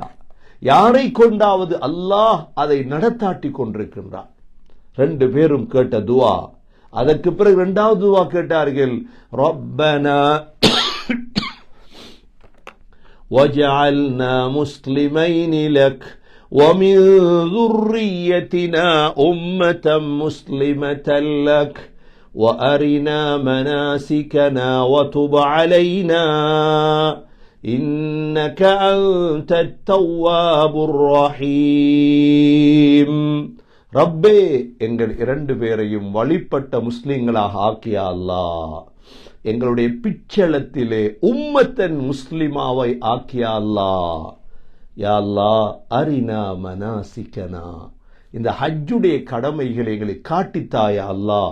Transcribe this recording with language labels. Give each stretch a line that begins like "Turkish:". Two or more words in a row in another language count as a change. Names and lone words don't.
Tamil: யாரை கொண்டாவது அல்லாஹ் அதை நடத்தாட்டி கொண்டிருக்கின்றார். 2 பேரும் கேட்ட துவா. அதற்கு பிறகு 2வது துவா கேட்டார்கள்,
Arabic: ربنا واجعلنا مسلمين لك ومن ذريتنا أمة مسلمة لك وأرنا مناسكنا وتب علينا إنك أنت التواب الرحيم.
Tamil: ரப்பே, எங்கள் இரண்டு பேரையும் வழிபட்ட முஸ்லிம்களாக ஆக்கியா அல்லாஹ். எங்களுடைய பிச்சளத்திலே
Arabic: أمة مسلمة
Tamil: ஆக்கியா அல்லாஹ்.
Arabic: يا الله, أرنا مناسكنا,
Tamil: இந்த ஹஜ்ஜுடைய கடமைகளை எங்களை காட்டித்தாயா அல்லாஹ்.